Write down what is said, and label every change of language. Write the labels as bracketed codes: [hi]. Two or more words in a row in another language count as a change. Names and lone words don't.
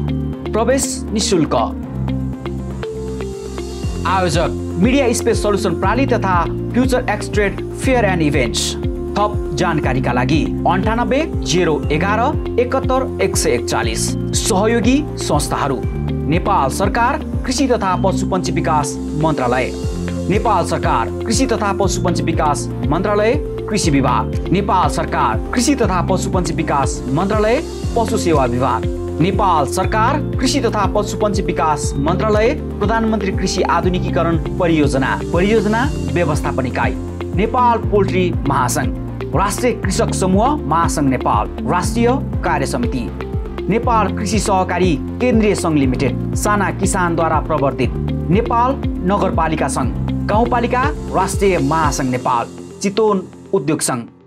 [ne] प्रवेश निःशुल्क। आयोजक मिडिया स्पेस सल्युसन प्राली तथा फ्युचर एक्स ट्रेड फेयर एन्ड इभेन्ट्स। थप जानकारीका लागि 98 011 71 141। सहयोगी संस्थाहरू: नेपाल सरकार कृषि तथा पशुपन्छी विकास मन्त्रालय, नेपाल सरकार कृषि तथा पशुपन्छी विकास मन्त्रालय कृषि विभाग, नेपाल सरकार कृषि तथा पशुपन्छी विकास मन्त्रालय पशु सेवा विभाग, नेपाल सरकार कृषि तथा पशुपन्छी विकास मन्त्रालय प्रधानमन्त्री कृषि आधुनिकीकरण परियोजना व्यवस्थापन इकाइ, नेपाल पोल्ट्री महासंघ, राष्ट्रिय कृषक समूह महासंघ नेपाल, राष्ट्रिय कार्य समिति, नेपाल कृषि सहकारी केन्द्रीय संघ लिमिटेड, साना किसानद्वारा प्रवर्तित, नेपाल नगरपालिका संघ, गाउँपालिका राष्ट्रिय महासंघ नेपाल, चितवन उद्योग संघ।